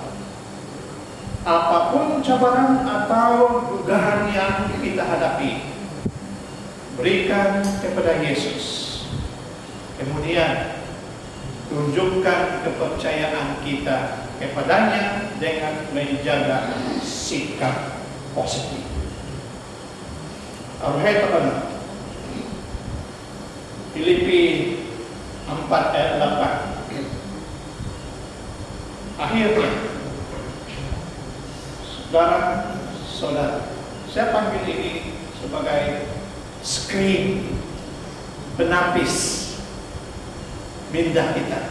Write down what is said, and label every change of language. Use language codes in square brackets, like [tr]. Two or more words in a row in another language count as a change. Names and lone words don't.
[ms] Apapun cabaran atau godaan yang kita hadapi, berikan kepada Yesus. Kemudian tunjukkan kepercayaan kita kepadanya dengan menjaga sikap positif. Aruhay ito ka na. Filipi 4 ayat 8. Akhirnya, saudara-saudara, saya panggil ini sebagai [en] screen, [ms] penapis minda kita.